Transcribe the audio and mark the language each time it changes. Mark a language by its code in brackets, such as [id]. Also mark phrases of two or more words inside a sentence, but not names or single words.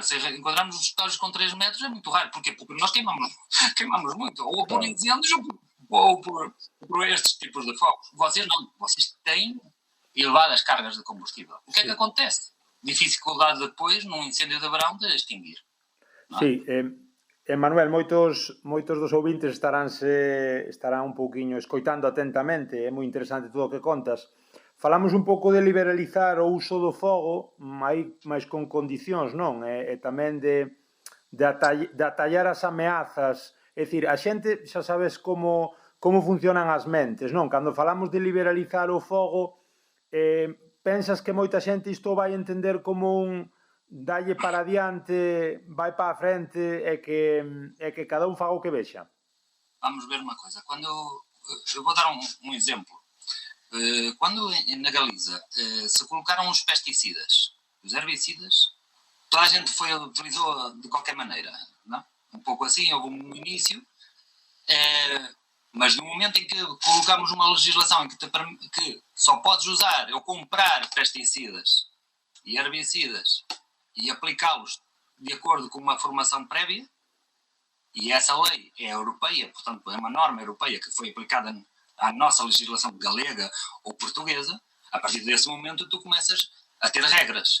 [pt] Se encontrarmos os tojos com 3 metros é muito raro. Porquê? Porque nós queimamos muito. Ou por incêndios ou por estes tipos de fogos. Vocês não. Vocês têm elevadas cargas de combustível. O que é que acontece? Dificuldade depois, num incêndio de verão, de extinguir. [gl] Sí, Manuel, moitos dos ouvintes estarán un pouquiño escoitando atentamente, é moi interesante todo o que contas. Falamos un pouco de liberalizar o uso do fogo, máis con condicións, non? E tamén de atallar as ameazas. É dicir, a xente xa sabes como funcionan as mentes, non? Cando falamos de liberalizar o fogo, pensas que moita xente isto vai entender como un dalle para adiante, vai para a frente e que cada un faga o que vexa? [pt] Vamos ver uma coisa. Eu vou dar um exemplo. Quando na Galiza se colocaram os pesticidas, os herbicidas, toda a gente utilizou de qualquer maneira, não? Um pouco assim, houve um início, mas no momento em que colocamos uma legislação em que só podes usar ou comprar pesticidas e herbicidas e aplicá-los de acordo com uma formação prévia, e essa lei é europeia, portanto é uma norma europeia que foi aplicada à nossa legislação galega ou portuguesa, a partir desse momento tu começas a ter regras.